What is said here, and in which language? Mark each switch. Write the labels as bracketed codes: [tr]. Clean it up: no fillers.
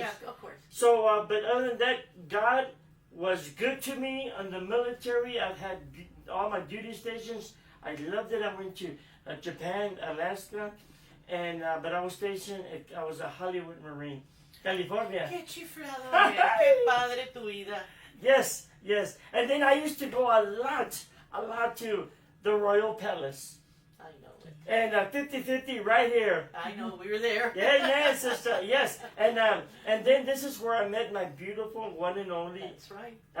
[en] Yeah, of course. So, but other than that, God was good to me in the military. I've had all my duty stations. I loved it. I went to Japan, Alaska, and but I was stationed. I was a Hollywood Marine, California. [es] Qué chiflado, qué padre tu vida. [en] Yes. And then I used to go a lot to the Royal Palace. I know it. And 50-50 right here. I know, we were there. Yes, sister, yes. And then this is where I met my beautiful one and only. That's right.